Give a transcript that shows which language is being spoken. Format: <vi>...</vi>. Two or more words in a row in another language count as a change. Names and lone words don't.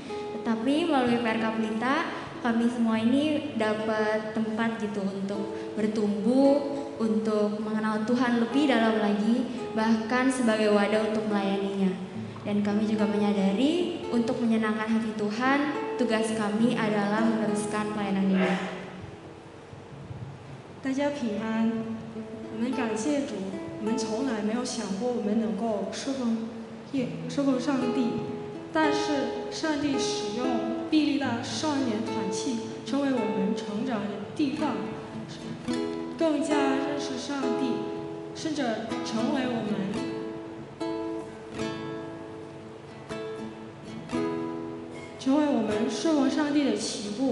<id>Tetapi melalui PRK Pelita, kami semua ini dapat tempat gitu untuk bertumbuh, untuk mengenal Tuhan lebih dalam lagi, bahkan sebagai wadah untuk melayaninya. Dan kami juga menyadari untuk menyenangkan hati Tuhan, tugas kami adalah meneruskan pelayanan ini.</id> <zh>大家平安，我们感谢主，我们从来没有想过我们能够侍奉上帝，但是上帝使用必利大少年团契成为我们成长的地方，更加认识上帝，甚至成为我们侍奉上帝的起步。</zh>